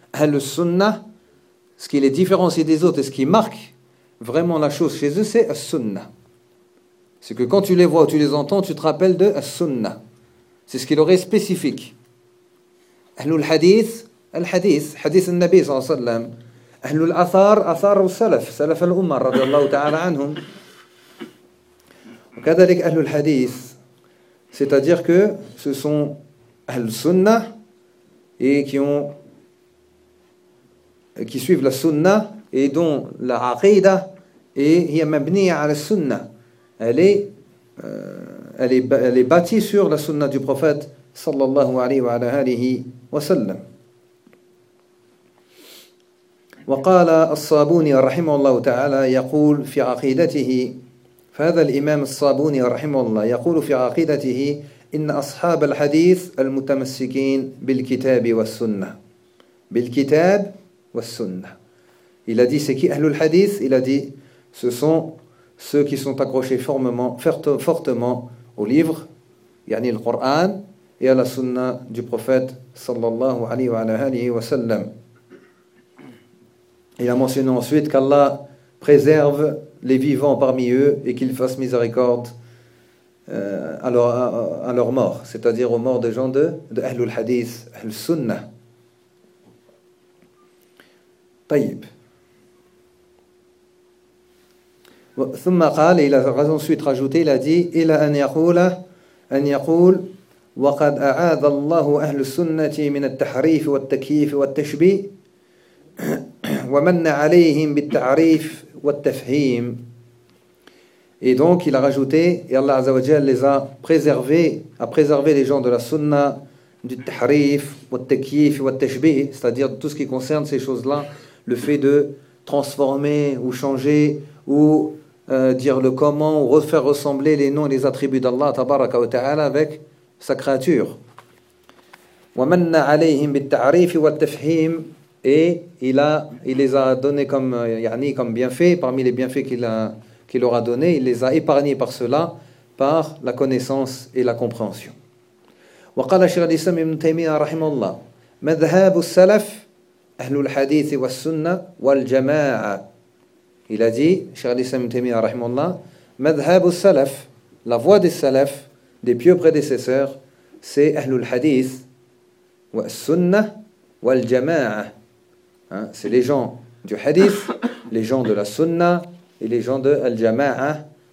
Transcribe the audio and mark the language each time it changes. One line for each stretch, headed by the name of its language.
French: Ahl sunna, ce qui les différencie des autres et ce qui marque vraiment la chose chez eux, c'est sunna. C'est que quand tu les vois, tu les entends, tu te rappelles de sunna. C'est ce qu'il aurait spécifique.
Arabic: Ahlul hadith, al-hadith, hadith al-Nabi sallallahu alayhi wa sallam. أهل الأثار أثار السلف، سلف الأمة رضي الله تعالى عنهم. وكذلك أهل الحديث،
French: c'est-à-dire que ce sont أهل السنة et qui suivent la sunna et dont la aqida et
Arabic: هي مبنية على السنة.
French: Elle est bâtie sur la sunna du prophète
Arabic: صلى الله عليه وعلى آله وسلم. وقال الصابوني رحمه الله تعالى يقول في عقيدته، فهذا الإمام الصابوني رحمه الله يقول في عقيدته إن أصحاب الحديث المتمسكين بالكتاب والسنة، بالكتاب والسنة.
French: Il a dit c'est qui أهل الحديث؟ Il a dit ce sont ceux qui sont accrochés fortement au livre،
Arabic: يعني القرآن،
French: et à la sunna du prophète
Arabic: صلى الله عليه وعلى آله وسلم.
French: Il a mentionné ensuite qu'Allah préserve les vivants parmi eux et qu'il fasse miséricorde à leur mort, c'est-à-dire aux morts des gens de Ahlul Hadith, Ahl Sunnah.
Arabic: Tayyib. Thumma qala,
French: il a ensuite rajouté, il a dit
Arabic: « Ila an yakoul » وقد أعاذ الله أهل السنة من التحريف والتكييف والتشبيه ومن عليهم بالتعريف والتفهيم.
French: Et donc il a rajouté, et Allah Azza wa Jal les a préservé les gens de la sunna du tahrif,
Arabic: wa takyif wa tashbih,
French: c'est-à-dire tout ce qui concerne ces choses-là, le fait de transformer ou changer ou dire le comment ou refaire ressembler les noms et les attributs d'Allah tabaraka wa ta'ala avec sa créature.
Arabic: ومن عليهم بالتعريف والتفهيم.
French: Et il les a donné comme bienfait, parmi les bienfaits qu'il leur a donné, il les a épargnés par cela, par la connaissance et la compréhension.
Arabic: وقال شيخ الإسلام ابن تيمية رحمه الله مذهب السلف أهل الحديث والسنة والجماعة.
French: Il a dit
Arabic: شيخ الإسلام ابن تيمية رحمه الله مذهب السلف,
French: la voie des سلف, des pieux prédécesseurs, c'est
Arabic: Ahlul Hadith, wa Sunnah, wa Al-Jama'a.
French: C'est les gens du Hadith, les gens de la Sunnah et les gens de Al-Jama'a.